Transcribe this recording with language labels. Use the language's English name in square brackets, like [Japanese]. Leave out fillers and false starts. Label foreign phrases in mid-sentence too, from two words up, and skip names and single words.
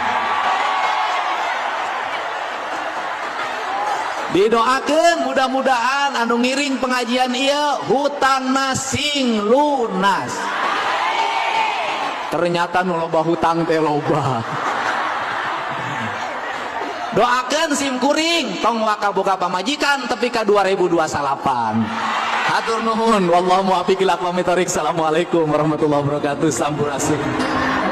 [Sundanese] Didoakeun mudah-mudahan anu ngiring pengajian ieu hutangna sing lunas. Ternyata nu loba hutang teh loba. Doakeun sim kuring tong wakaboga pamajikan tepi ka 2028. Hatur nuhun, [Arabic] والله الموفق إلى أقوم الطريق. السلام عليكم ورحمة الله وبركاته. [Sundanese] Sampurasun.